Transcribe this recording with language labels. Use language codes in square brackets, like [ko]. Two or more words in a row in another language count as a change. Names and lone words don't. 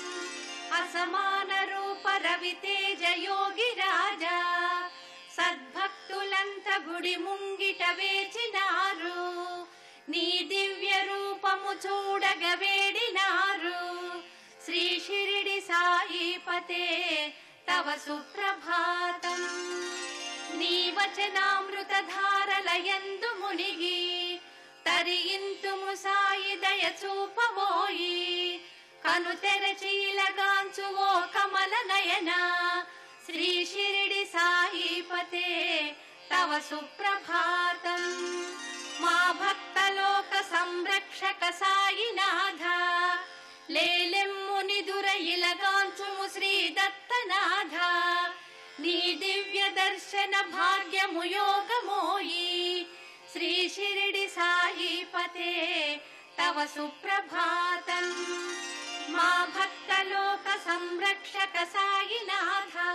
[te] అసమాన రూప రవితేజ యోగి రాజా సద్భక్తులంత గుడి ముంగిట వేచినారు నీ దివ్య రూపము చూడగ వేడినారు శ్రీ షిరిడి సాయిపతే [sa] तव सुप्रभातम् [te] నీ వచనామృత ధారలయందు మునిగి తరియింతుము సాయి దయ చూపవోయి కను తెరచిలగాంచు ఓ కమల నయన శ్రీ షిరిడి సాయిపతే [sa] తవ సుప్రభాతం [te] మా భక్త లోక సంరక్షక సాయినాథ లేలెమ్ము నిదుర ఇలగాంచుము శ్రీ దత్తనాథ నీ దివ్య దర్శన భాగ్యము యోగమోయి శ్రీ షిరిడి సాయిపతే [sa] తవ సుప్రభాతం [te] మా భక్త లోక సంరక్షక సాయినాథ